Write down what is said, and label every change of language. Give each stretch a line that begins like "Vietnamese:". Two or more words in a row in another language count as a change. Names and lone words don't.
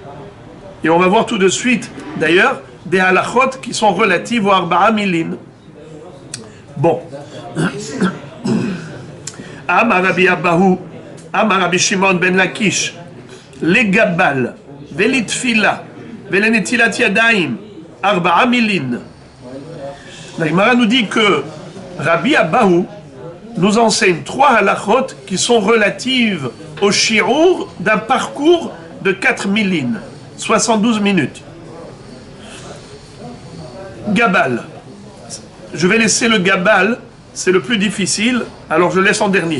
French: Et on va voir tout de suite, d'ailleurs, des halachot qui sont relatives au
Aramaic: ארבעה מילין.
French: Bon.
Aramaic: אמר רבי אבהו, אמר רבי שמעון בן לקיש, לגבל, ולתפילה, ולנטילת ידים, ארבעה מילין.
French: La Gemara nous dit que Rabbi Abahu nous enseigne 3 halachot qui sont relatives au shi'ur d'un parcours de 4 milines, 72 minutes. Gabal. Je vais laisser le gabal, c'est le plus difficile, alors je laisse en dernier.